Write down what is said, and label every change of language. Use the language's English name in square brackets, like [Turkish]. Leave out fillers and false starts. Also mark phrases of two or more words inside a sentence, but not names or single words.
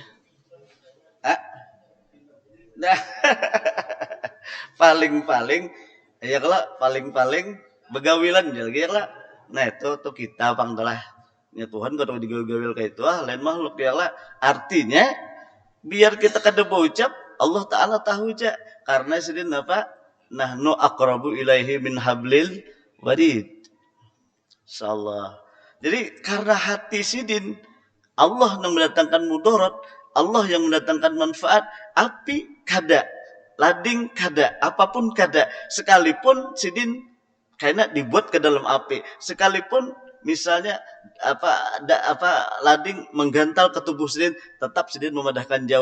[Banjar] Nah, paling ya kalau paling begawilan lagi ya lah. Nah itu tuh kita pangdalah. Ya Tuhan kalau digawil kayak itu lain makhluk ya lah. Artinya biar kita kada berucap, Allah Ta'ala tahu aja. Karena sidin apa? [Arabic] نحن أقرب إليه من حبل الوريد. [Banjar] Insyaallah. Jadi karena hati sidin, Allah yang mendatangkan mudarat, Allah yang mendatangkan manfaat, api kada, lading kada, apapun kada. Sekalipun sidin kayaknya dibuat ke dalam api, sekalipun misalnya lading menggantal ke tubuh sidin, tetap sidin memadahkan jauh.